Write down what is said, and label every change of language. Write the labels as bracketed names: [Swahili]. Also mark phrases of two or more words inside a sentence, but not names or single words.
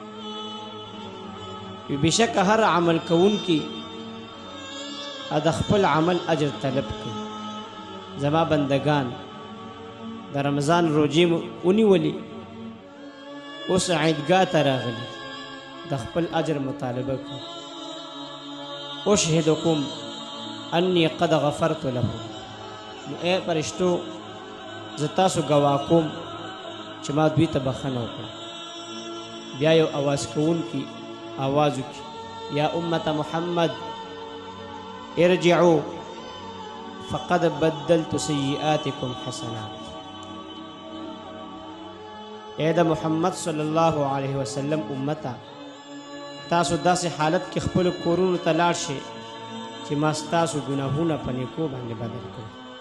[Pashto] بشک هر عمل کوونکی د خپل عمل اجر طلب کوي زما بندگان د رمضان روجې ونیولې اوس عیدګاه ته راغلي د خپل اجر مطالبه کوي [Arabic] اشهدکم انی قد غفرت لهم [Pashto] نو ای فرشتو زه تاسو ګواه کوم چې ما دوی ته بخښنه وکړه بیا یو اواز کوونکي آواز وکړي [Arabic] یا امت محمد ارجعوا فقد بدلت سیئاتکم حسنات [Pashto] اے د محمد [Arabic] صلی الله علیه وسلم [Pashto] امته تاسو داسې حالت کې خپل کورونو ته لاړ شئ چې ما ستاسو ګناهونه په نیکو باندې بدل کړي